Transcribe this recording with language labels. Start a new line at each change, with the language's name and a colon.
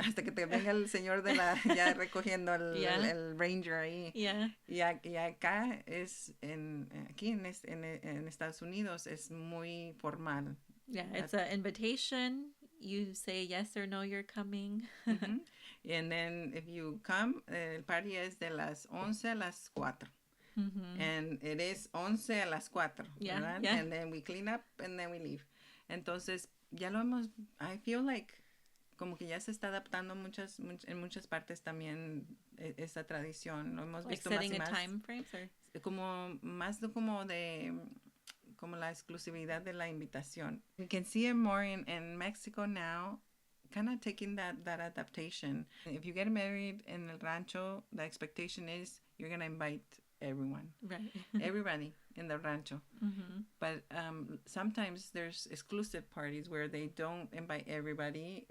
Spanish: Hasta que te venga el señor ya recogiendo el ranger ahí. Y acá aquí en Estados Unidos es muy formal.
English: Yeah, it's an invitation. You say yes or no, you're coming. And then if you come,
Spanish: el party es de las 11 a las 4.
English: And it is
Spanish: 11 a las 4, ¿verdad?
English: And then we clean up and then we leave.
Spanish: Entonces, ya lo hemos,
English: I feel
Spanish: como que ya se está adaptando en muchas partes también esa tradición. Lo hemos visto
English: setting
Spanish: más
English: a time frame, or?
Spanish: Como la exclusividad de la invitación.
English: We can see it more in Mexico now, kind of taking that adaptation. If you get married in
Spanish: el rancho,
English: the expectation is you're going to invite everyone, right? Everybody in the rancho. But sometimes there's exclusive parties where they don't invite everybody.